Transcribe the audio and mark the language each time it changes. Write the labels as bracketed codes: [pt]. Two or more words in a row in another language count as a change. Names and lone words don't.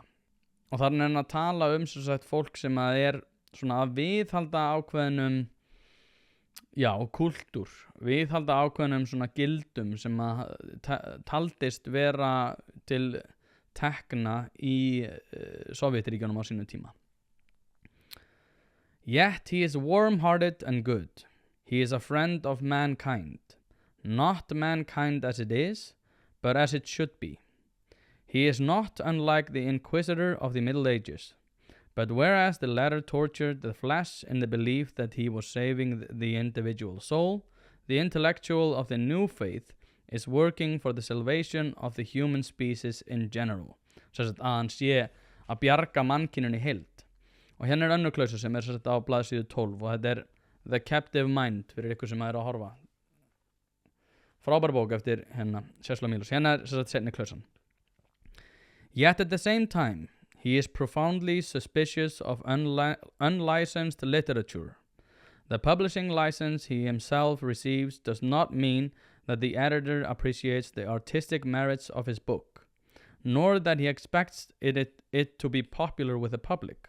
[is] Og þarna hann að tala sem sagt fólk sem er svona að viðhalda ákveðnum kultúr, viðhalda ákveðnum svona gildum sem að taldist vera til tekna í Sovétríkjunum á sínum tíma. [en] Yet he is warm-hearted and good. He is a friend of mankind. Not mankind as it is, but as it should be. He is not unlike the Inquisitor of the Middle Ages, but whereas the latter tortured the flesh in the belief that he was saving the individual soul, the intellectual of the new faith is working for the salvation of the human species in general. [is] Sérst að hann sé að bjarga mannkyninu í heild. Og hérna önnur klausa sem sérst á blaðsíðu 12 og þetta The Captive Mind fyrir ykkur sem að að horfa. Frábær bók eftir Czesław Miłosz. Hérna sérst setni klausan. [en] Yet at the same time, he is profoundly suspicious of unlicensed literature. The publishing license he himself receives does not mean that the editor appreciates the artistic merits of his book, nor that he expects it to be popular with the public.